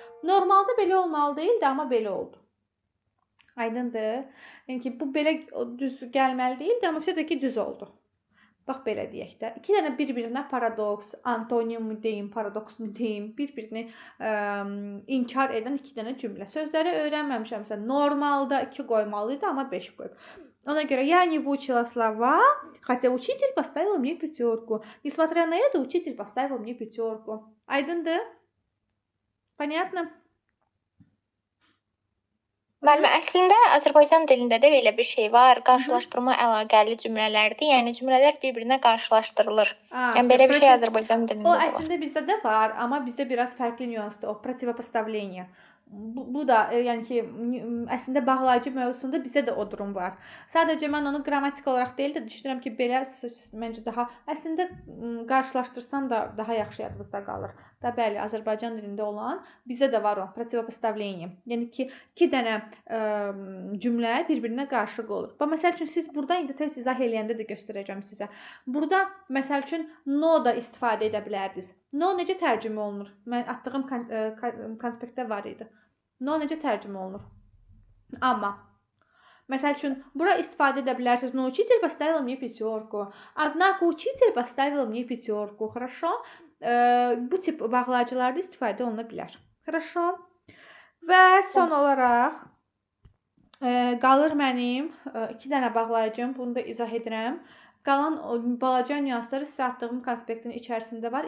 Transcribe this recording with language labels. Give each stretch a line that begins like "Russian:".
Azerbaijani: Normalda belə olmalı deyildi, amma belə oldu. Aydındır? Yəni ki, bu belə düz gəlməli deyildi, amma bir də ki, düz oldu. Bax belə deyək də. 2 dənə bir-birinə paradoks, antonim mu deyim, paradoks mu deyim, bir-birini inkar edən 2 dənə cümlə. Sözləri öyrənməmişəmsə normalda 2 qoymalıydı, amma 5 qoyub. Ona görə
Russian: я не выучила слова, хотя учитель поставил мне пятерку. Несмотря на это, учитель поставил мне пятерку.
Azerbaijani: Aydındır?
Russian: Понятно?
Azerbaijani: Müəllimə, əslində Azərbaycan dilində də belə bir şey var. Qarşılaşdırma əlaqəli cümlələrdir. Yəni cümlələr bir-birinə qarşılaşdırılır. Yəni belə bir şey Azərbaycan dilində O var. əslində bizdə də var, amma bizdə biraz fərqli nüansdır. O противопоставление. Bu da yəni ki, əslində bağlayıcı mövzusunda bizdə də o durum var. Sadəcə mən onu qrammatik olaraq deyil də düşünürəm ki, belə məncə daha əslində qarşılaşdırsam da daha yaxşı yadımızda qalır. Da bəli, Azərbaycan dilində olan bizdə də var o противопоставление. Yəni ki, 2 dənə cümlə bir-birinə qarşılıq olur. Bax məsəl üçün siz burada indi test izah eləyəndə də göstərəcəm sizə. Burada məsəl üçün no da istifadə edə bilərdiniz. No necə tərcümə olunur? Mən atdığım konspektdə var idi. No necə tərcümə olunur? Amma məsəl üçün bura istifadə edə bilərsiniz.
Russian: Но учитель поставил мне пятерку. Однако учитель поставил мне пятерку. Хорошо?
Azerbaijani: Bu tip bağlayıcılarda istifadə oluna bilər.
Russian: Хорошо?
Azerbaijani: Və son olaraq qalır mənim 2 dənə bağlayıcım. Bunu da izah edirəm. Qalan o balaca nüansları sizə atdığım konspektin içərisində var.